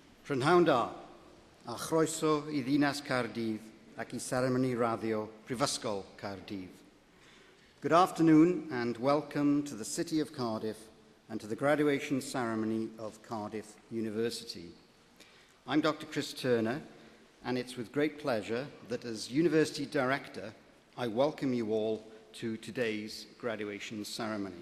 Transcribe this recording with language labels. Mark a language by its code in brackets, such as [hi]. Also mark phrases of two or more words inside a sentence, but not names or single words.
[cy] Prynhawn da, a chroeso I ddinas Cardiff ac I seremoni raddio Prifysgol Cardiff. [en] Good afternoon and welcome to the City of Cardiff and to the graduation ceremony of Cardiff University. I'm Dr. Chris Turner, and it's with great pleasure that as University Director, I welcome you all to today's graduation ceremony.